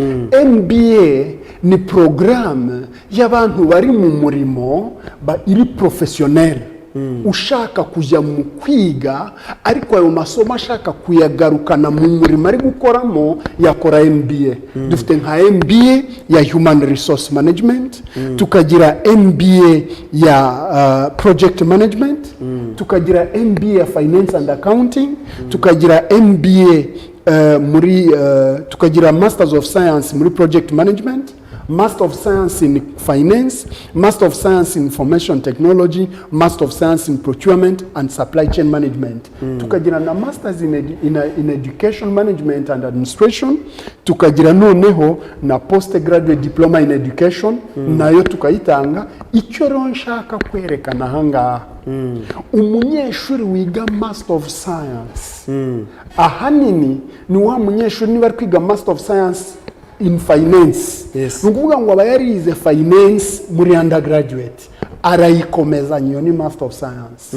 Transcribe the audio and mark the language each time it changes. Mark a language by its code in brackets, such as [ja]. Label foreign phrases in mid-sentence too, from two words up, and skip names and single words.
[rw] MBA ni programme y'abantu bari mu murimo iri professionnel, ushaka kujya mu kwiga ariko ayo masomo ashaka kuyagarukana mu murimo ari gukoramo yakora MBA. Dufite nka MBA ya [en] Human Resource Management, [rw] tukagira MBA ya [en] Project Management, [rw] tukagira MBA ya [en] Finance and Accounting, [rw] tukagira MBA tukagira [en] Masters of Science muri Project Management, Master of Science in Finance, Master of Science in Information Technology, Master of Science in Procurement and Supply Chain Management. [rw] Tukagira na [en] Masters in Education Management and Administration, [rw] tukagira noneho na [en] Postgraduate Diploma in Education, [rw] nayo tukayitanga. Icyo rero nshaka kwerekana ahangaha, umunyeshuri wiga [en] Master of Science [rw] ahanini ni wa munyeshuri niba ari kwiga [en] Master of Science in Finance, [rw] nukuvuga ngo aba yarize finance muri undergraduate arayikomeza niyo ni [en] Master of Science.